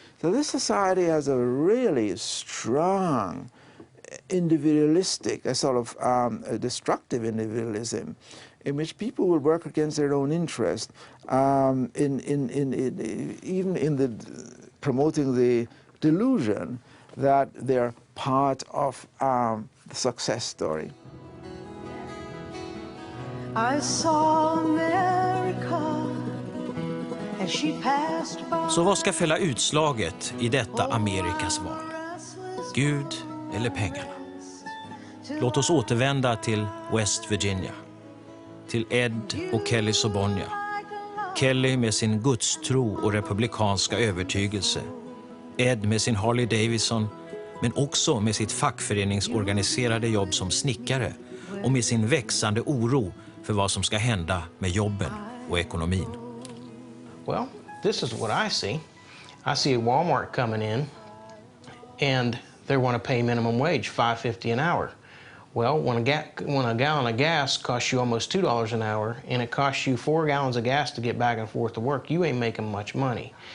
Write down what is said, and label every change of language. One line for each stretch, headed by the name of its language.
English: So this society has a really strong individualistic, a sort of a destructive individualism, in which people will work against their own interest, even in the promoting the delusion that they're part of the success story. I saw America as she passed by.
Swedish: Så vad ska fälla utslaget i detta Amerikas val? Gud eller pengarna? Låt oss återvända till West Virginia. Till Ed och Kelly Sobonia. Kelly med sin gudstro och republikanska övertygelse. Ed med sin Harley Davidson, men också med sitt fackföreningsorganiserade jobb som snickare och med sin växande oro för vad som ska hända med jobben och ekonomin.
English: Well, this is what I see. I see Walmart coming in and they want to pay minimum wage, $5.50 an hour. Well, when a gallon of gas costs you almost $2 an hour and it costs you 4 gallons of gas to get back and forth to work, you ain't making much money.